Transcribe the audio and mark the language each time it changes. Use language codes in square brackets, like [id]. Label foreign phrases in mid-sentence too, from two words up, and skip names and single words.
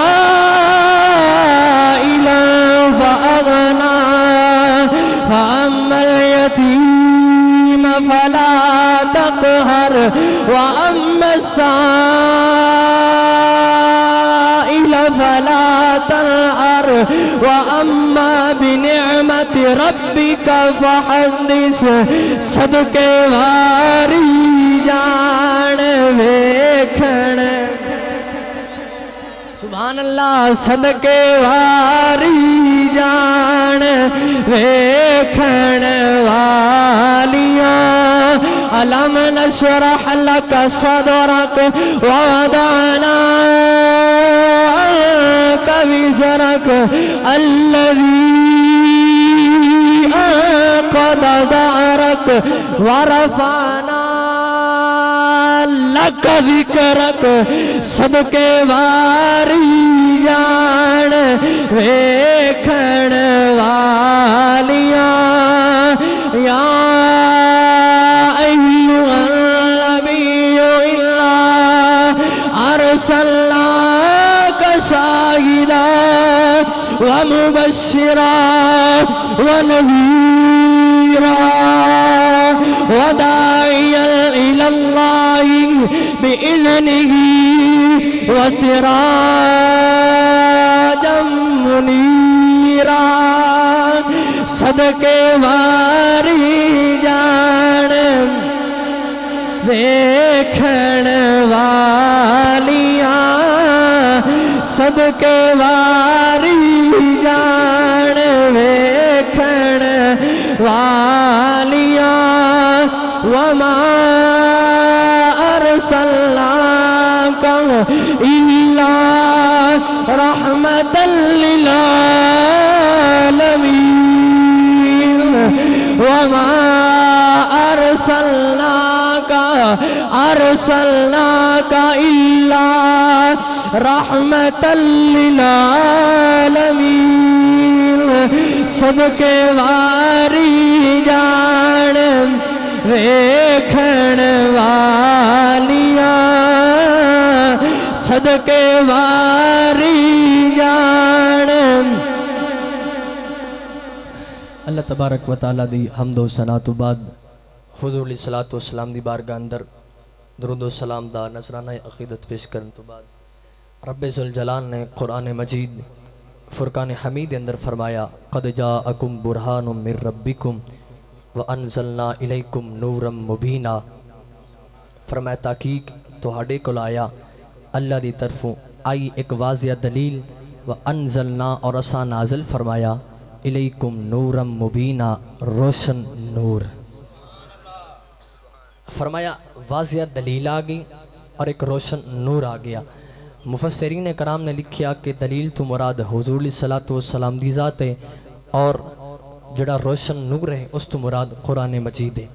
[ar] عائلا فأغنى فأما اليتيم فلا تقهر وأما السائل فلا تنهر وأما بنعمة ربك فحدث۔ [pa] صدقے واری جان ویکھن، [ar] سبحان اللہ، [pa] صدقے واری جان ویکھن والیاں۔ [ar] ألم نشرح لك صدرك ووضعنا عنك وزرك الذي أنقض ظهرك ورفعنا لک ذکرک [pa] صدقے واری جان ویکھن والیاں [ar] یا ایھا النبی الا ارسلناک شاہدا ومبشرا ونذیرا وداعیا الی اللہ بإذنہ وسراجا منیرا [pa] صدقے واری جان ویکھن والیاں صدقے واری جان ویکھن والیاں وما [ar] ارسلناک الا رحمتا للعالمین وما ارسلناک الا رحمتا للعالمین [pa] صدقے واری جان ویکھن والیاں صدقے واری جان۔ اللہ تبارک و تعالیٰ دی حمد و ثنا تو بعد حضور [ar] علیہ الصلوۃ والسلام [pa] دی بارگاہ اندر درود و سلام دا نذرانہ عقیدت پیش کرن تو بعد رب ذوالجلال نے قرآن مجید فرقان حمید اندر فرمایا [ar] قد جاءکم برہان من ربکم وانزلنا الیکم نورا مبینا، [pa] فرمایا تحقیق تہاڈے کول آیا اللہ دی طرفوں آئی ایک واضح دلیل، وانزلنا اور اساں نازل فرمایا [ar] الیکم نورا مبینا [pa] روشن نور، فرمایا واضح دلیل آ گئی اور ایک روشن نور آ گیا۔ مفسرین کرام نے لکھیا کہ دلیل تو مراد حضور [ar] علیہ الصلوۃ والسلام [pa] دی ذات ہے اور جڑا روشن نور ہے اس تو مراد قرآن مجید ہے۔